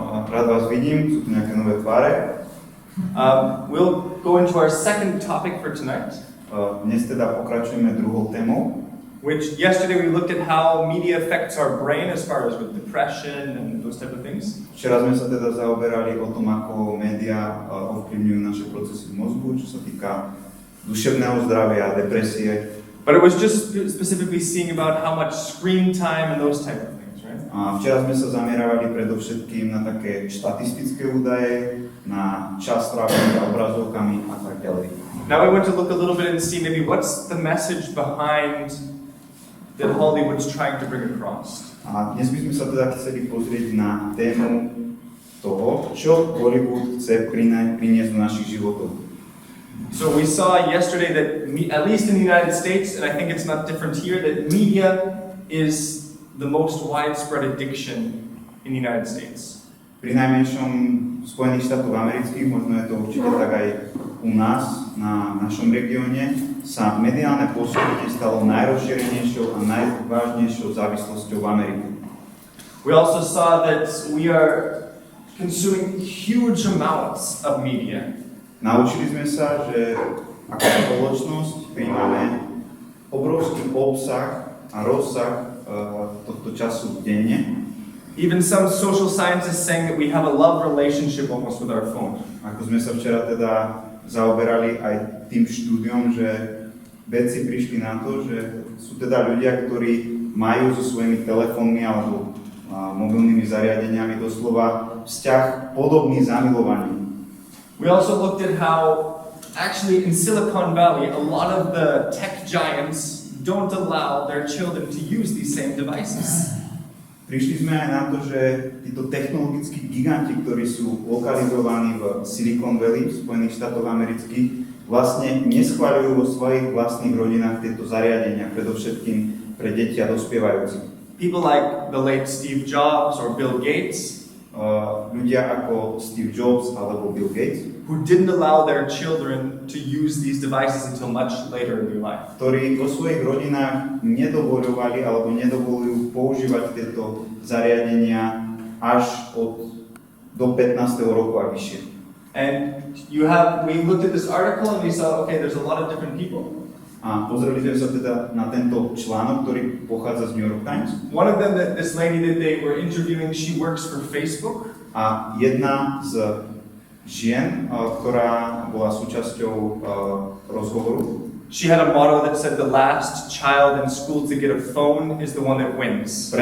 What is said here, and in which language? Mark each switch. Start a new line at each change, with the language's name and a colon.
Slovak: Rád vás vidím, sú tu nejaké nové tváre.
English: We'll go into our second topic for tonight.
Slovak: Dnes teda pokračujeme druhou témou.
English: Which yesterday we looked at how media affects our brain as far as with depression and those type of things.
Slovak: Včera sme sa teda zaoberali o tom, ako médiá ovplyvňujú naše procesy v mozgu, čo sa týka duševného zdravia a depresie.
English: But it was just specifically seeing about how much screen time and those type of things, right?
Slovak: A včera sme sa zamerali predovšetkým na také štatistické údaje, na čas strávený obrazovkami a tak ďalej.
English: Now we want to look a little bit and see maybe what's the message behind that Hollywood's trying to bring across.
Slovak: A dnes by sme sa teda chceli pozrieť na tému toho, čo Hollywood chce priniesť do našich životov.
English: So we saw yesterday that, at least in the United States, and I think it's not different here, that media is the most widespread addiction in the United States.
Slovak: Pri najmenšom v Spojených štátoch amerických, možno je to určite tak aj u nás, na našom regióne, sa mediálne pôsobenie stalo najrozšírenejšou a najvážnejšou závislosťou v Amerike.
English: We also saw that we are consuming huge amounts of media.
Slovak: Naučili sme sa, že ako spoločnosť príjmame obrovský obsah a rozsah tohto času denne.
English: Even some social scientists saying that we have a love relationship almost with our phone.
Slovak: Ako sme sa včera teda zaoberali aj tým štúdiom, že vedci prišli na to, že sú teda ľudia, ktorí majú so svojimi telefónmi alebo mobilnými zariadeniami doslova vzťah podobný zamilovaniu.
English: We also looked at how actually in Silicon Valley a lot of the tech giants don't allow their children to use these same devices.
Slovak: Prišli sme aj na to, že títo technologickí giganti, ktorí sú lokalizovaní v Silicon Valley, v Spojených štátoch amerických, vlastne neschvaľujú vo svojich vlastných rodinách tieto zariadenia, predovšetkým pre deti a dospievajúcich.
English: People like the late Steve Jobs or Bill Gates,
Slovak: ľudia ako Steve Jobs alebo Bill Gates,
English: who didn't allow their children to use these devices until much later in their life.
Slovak: Ktorí vo svojich rodinách nedovoľovali alebo nedovolujú používať tieto zariadenia až do 15. roku a vyššie.
English: And we looked at this article and we saw, okay, there's a lot of different people.
Slovak: A pozreli sme sa teda na tento článok, ktorý pochádza z New York Times.
English: One of them, this lady that they were interviewing, she works for Facebook.
Slovak: A jedna z žien, ktorá bola súčasťou rozhovoru,
English: she had a motto that said the last child in school to get a phone is the one that wins.